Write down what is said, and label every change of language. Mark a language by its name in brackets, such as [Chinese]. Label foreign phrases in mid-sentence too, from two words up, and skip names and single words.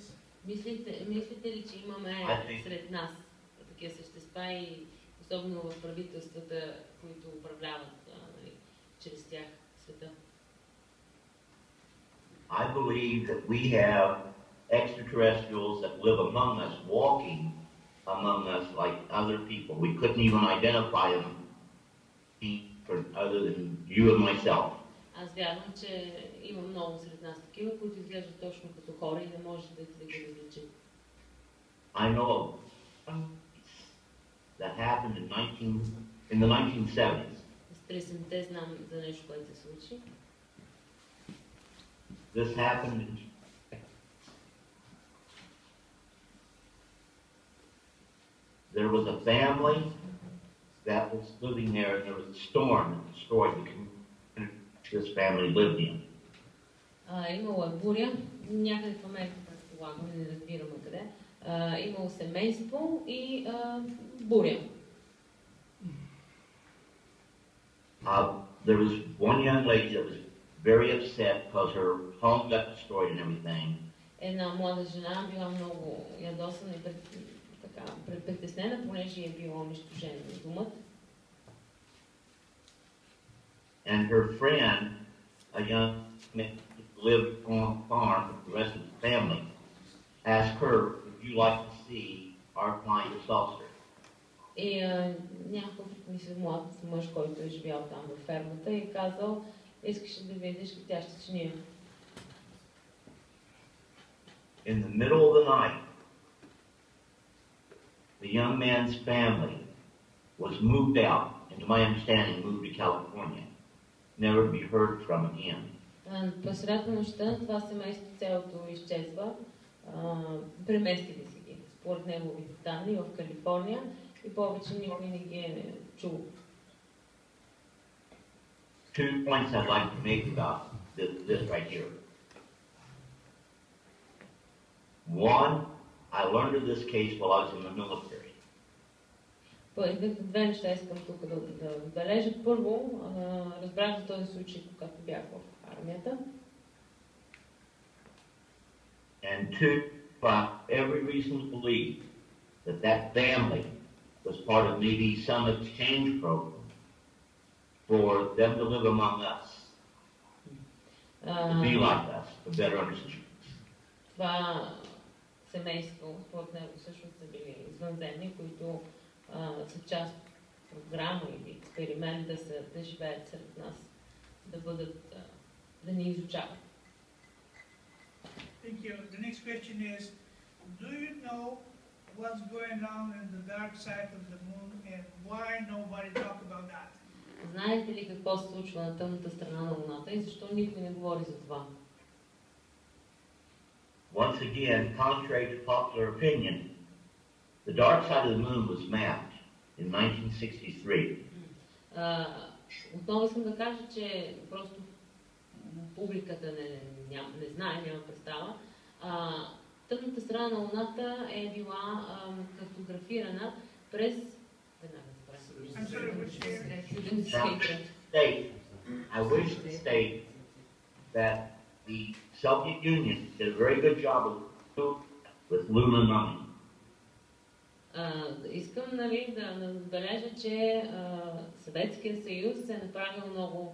[Bulgarian] Мислите ли, че имаме сред нас такива същества и особено в правителствата, които управляват чрез тях света? [English] I believe that we have extraterrestrials that live among us, walking among us like other people. We couldn't even identify them other than you and myself. [Bulgarian] Аз вярвам, че има много сред нас такива, които изглеждат точно като хора и не може да ги различим. [English] I know that happened in the 1970s. [Bulgarian] През 70-те знам за нещо, което се случи. [English] This happened there was a family that was living there, and there was a storm that destroyed the community this family lived in. [Bulgarian] Имало е буря, някъде в Америка, предполагам, не разбираме къде. Имало семейство и буря. [English] There was one young lady that was very upset because her home got destroyed and everything. [Bulgarian] Една млада жена била много ядосана и така притеснена, понеже е било унищожено домът. [English] And her friend, a young man who lived on a farm with the rest of the family, asked her, would you like to see our flying saucer? [Bulgarian] И някакъв млад мъж, който е живял там във фермата, и казал, искаш да видиш летяща чиния. [English] In the middle of the night, the young man's family was moved out, and to my understanding, moved to California, never to be heard from again. [Bulgarian] Посред нощта това семейство цялото изчезва, преместили си ги, според неговите данни, в Калифорния и повече никой не ги е чул. [English] Two points I'd like to make about this right here. One, I learned of this case while I was in the military. [Bulgarian] Две неща искам тук да отбележа. Първо, разбрах за този случай, когато бях в армията. [English] And two, every reason to believe that that family was part of maybe some exchange program for them to live among us, to be like us, to better understand. [Bulgarian] Това семейство, според него всъщност са били извънземни, които са част от програма или експеримент да живеят сред нас, да ни изучават. [English] Thank you. The next question is, do you know what's going on in the dark side of the moon and why nobody talk about that? [Bulgarian] Знаете ли какво се случва на тъмната страна на Луната и защо никой не говори за това? [English] Once again, contrary to popular opinion, the dark side of the moon was mapped in 1963. [Bulgarian] Отново искам да кажа, че просто публиката не знае, няма представа. Тъмната страна на Луната е била картографирана през... [English] I wish to state that the Soviet Union did a very good job with lunar numbing. [Bulgarian] Искам да отбележа, че Съветския съюз е направил много...